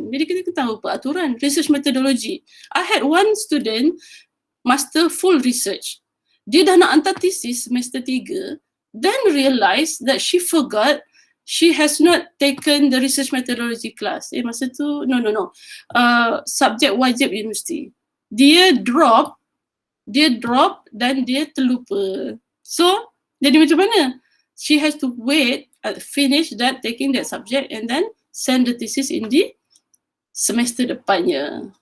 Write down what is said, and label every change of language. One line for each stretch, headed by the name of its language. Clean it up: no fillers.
Malay: Jadi kita tahu peraturan research methodology.
English: I had one student master full research.
Malay: Dia dah nak hantar thesis semester 3,
English: then realise that she forgot she has not taken the research methodology class.
Malay: Masa tu no. Subjek wajib universiti. Dia drop dan dia terlupa. So jadi macam mana?
English: She has to wait, finish that, taking that subject and then send the thesis in the
Malay: semester depannya.